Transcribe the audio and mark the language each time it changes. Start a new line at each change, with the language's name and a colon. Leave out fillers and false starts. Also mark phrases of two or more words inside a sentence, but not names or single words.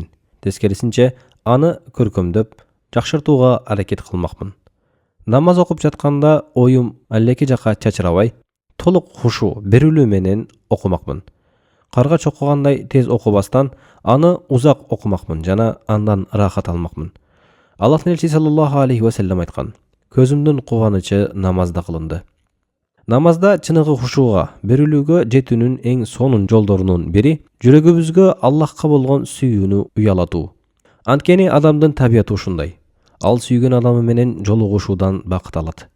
Kyrgyz: Тескерисинче, аны көркөмдөп, жакшыртууга аракет кылмакмын. Намаз окуп жатканда оюм алеки жака чачырабай, толук хушу, берилүү менен окумакмын. Каргач окугандай тез окубастан, аны узак окумакмын жана андан рахат алмакмын. Аллахтын элчиси
Arabic: صلى الله عليه وسلم
Kyrgyz: айткан: Көзүмдүн кубанычы намазда кылынды. Намазда чыныгы хушууга, берилүүгө жетүүнүн эң сонун жолдорунун бири жүрөгүбүзгө Аллахка болгон сүйүүнү уялатуу. Анткени адамдын табияты ушундай. Ал сүйгөн адамы менен жолугушуудан бакыт алат.